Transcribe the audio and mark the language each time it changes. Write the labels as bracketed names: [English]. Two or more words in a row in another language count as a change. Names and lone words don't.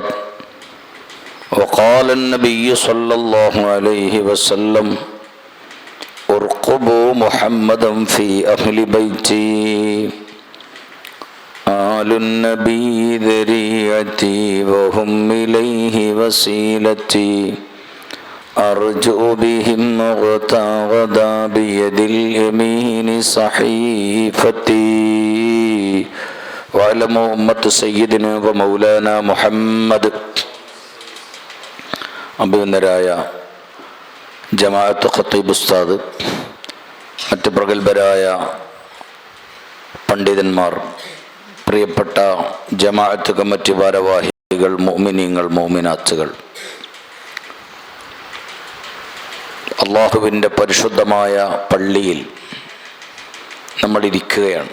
[Arabic] وقال النبي صلى الله عليه وسلم: ارقبوا محمدا في أهل بيتي، آل النبي ذريعتي وهم إليه وسيلتي، أرجو بهم غدا غدا بيد اليمين صحيفتي. وعلموا أمة سيدنا ومولانا محمد. [Malayalam] അഭിനന്ദരായ ജമാഅത്ത് ഖത്തീബ് ഉസ്താദ്, മറ്റ് പ്രഗത്ഭരായ പണ്ഡിതന്മാർ, പ്രിയപ്പെട്ട ജമാഅത്ത് കമ്മിറ്റി ഭാരവാഹികൾ, മുഅ്മിനീങ്ങൾ, മുഅ്മിനാത്തുകൾ, അള്ളാഹുവിൻ്റെ പരിശുദ്ധമായ പള്ളിയിൽ നമ്മൾ ഇരിക്കുകയാണ്.